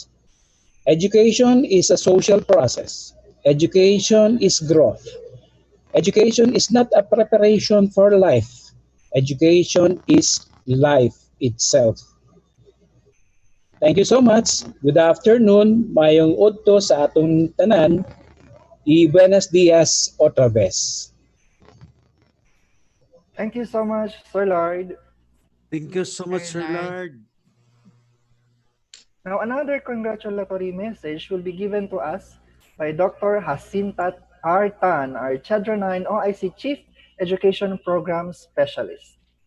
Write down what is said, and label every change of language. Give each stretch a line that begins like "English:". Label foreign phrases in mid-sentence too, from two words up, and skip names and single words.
English: Education is a social process. Education is growth. Education is not a preparation for life. Education is life itself. Thank you so much. Good afternoon.
Cebuano: Mayong udto sa atong tanan.
Spanish: Buenos dias otra vez.
English: Thank you so much, Sir Lord. Thank you so much, Very Sir nice. Lard. Now, another congratulatory message will be given to us by Dr. Hasintat R. Tan, our Chadra 9 OIC Chief Education Program Specialist.